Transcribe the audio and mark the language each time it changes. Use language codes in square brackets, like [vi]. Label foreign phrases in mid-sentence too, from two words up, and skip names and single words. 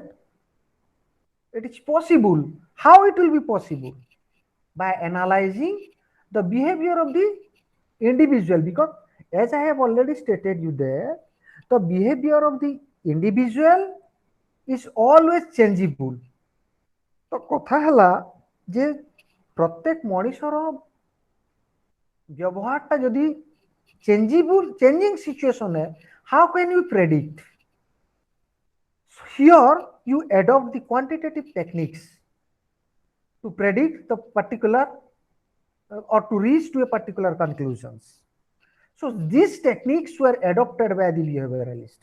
[en] It is possible. How it will be possible? By analyzing the behavior of the individual, because as I have already stated you there, the behavior of the individual is always changeable. [or] ତ କଥା ହେଲା ଯେ ପ୍ରତ୍ୟେକ ମଣିଷର ବ୍ୟବହାରଟା ଯଦି [en] changing situation hai, how can you predict? Here you adopt the quantitative techniques to predict the particular or to reach to a particular conclusions. So these techniques were adopted by the behavioralist.